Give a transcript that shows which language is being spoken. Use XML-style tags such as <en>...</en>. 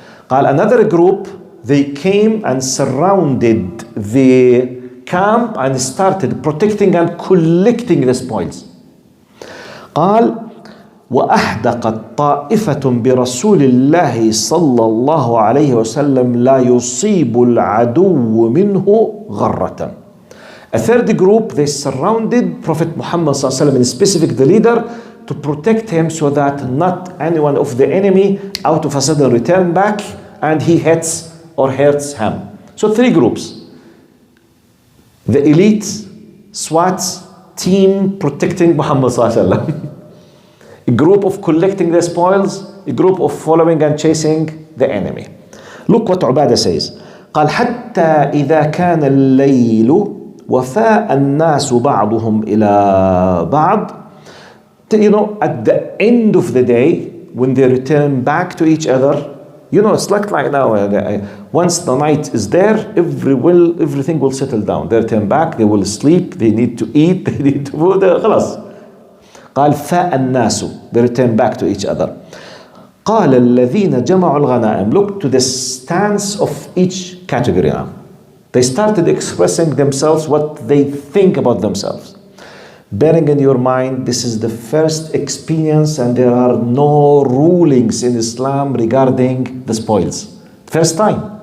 <en>Another group, they came and surrounded the camp and started protecting and collecting the spoils.</en> <ar>قال وأحدقت طائفة برسول الله صلى الله عليه وسلم لا يصيب العدو منه غرة.</ar> <en>A third group, they surrounded Prophet Muhammad صلى الله عليه وسلم, in specific the leader, to protect him so that not anyone of the enemy out of a sudden return back and he hits or hurts him. So 3 groups. The elite SWAT team protecting Muhammad صلى الله عليه وسلم. A group of collecting the spoils, a group of following and chasing the enemy. Look what Ubadah says.</en> <ar>قال حتى إذا كان الليل وفاء الناس بعضهم إلى بعض.</ar> <en>at the end of the day, when they return back to each other, it's like now, once the night is there, everything will settle down. They return back, they will sleep, they need to eat, they need to food, خلاص.</en> <ar>قال فالناس,</ar> <en>they return back to each other.</en> <ar>قال الذين جمعوا الغنائم.</ar> <en>Look to the stance of each category now. They started expressing themselves, what they think about themselves. Bearing in your mind, this is the first experience and there are no rulings in Islam regarding the spoils. First time.</en>